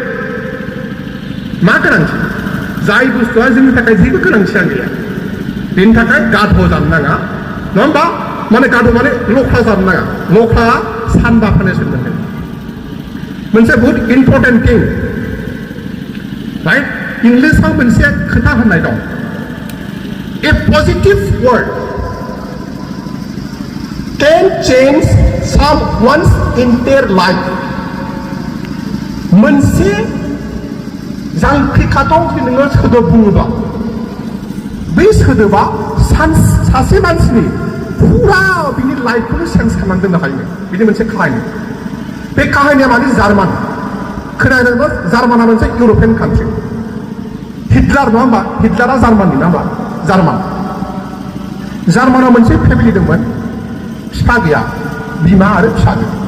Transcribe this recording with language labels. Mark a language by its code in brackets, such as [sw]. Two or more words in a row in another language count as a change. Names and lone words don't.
[brx] मा गोनांथि जाय बुस्थुआ जोंनि थाखाय जेबो गोनांथियानो गैया बेनि थाखाय गाध' जानो नाङा नङा होमबा माने गादु माने लख्रा जानो नाङा लख्रा सानबा फानेसन मोनगोन मोनसे बहुत [en] important thing right [brx] इंलिसाव मोनसे खोथा होननाय दं [en] a positive word can change someone's entire life [brx] मोनसे जांख्रिखाथाव जुदि नोङो सोदोब बुङोबा बै सोदोबा सासे मानसिनि फुरा बिनि लाइफखौनो चेन्ज खालामनानै दोननो हायो बिनि मोनसे काहानि बे काहानिया माने जार्मान खोनादोंबा जार्माना मोनसे इउर'पियान कान्ट्रि हिटलार नङा होमबा हिटलारा जार्माननि नङा होमबा जार्मानाव मोनसे फेमिलि दंमोन बिफा गैया बिमा आरो फिसाजो